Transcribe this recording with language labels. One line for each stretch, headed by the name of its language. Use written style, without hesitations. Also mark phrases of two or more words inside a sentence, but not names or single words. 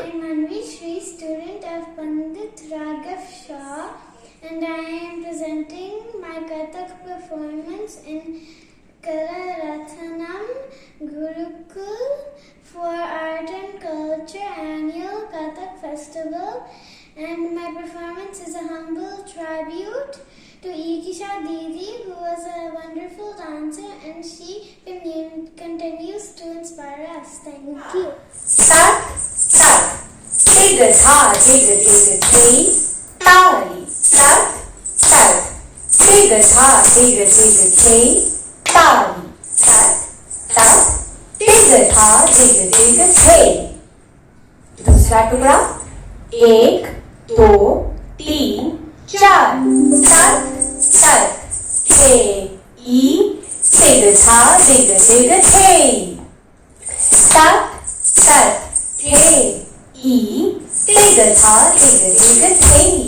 English: I am Anvishri, student of Pandit Raghav Shah, and I am presenting my Kathak performance in Kalaratnam Gurukul for Art and Culture Annual Kathak Festival, and my performance is a humble tribute to Akisha Didi, who was a wonderful dancer, and she continues to inspire us. Thank you. Sat, sat, tig tha, tig thi, tali. Sat, sat, tig tha, tig thi, tali. Sat, sat, tig tha, tig thi.
Hindi: दूसरा टुकड़ा 1 2 3 4 सत सत थे ई टिग था टिग थे सत सत थे ई टिग था टिग थे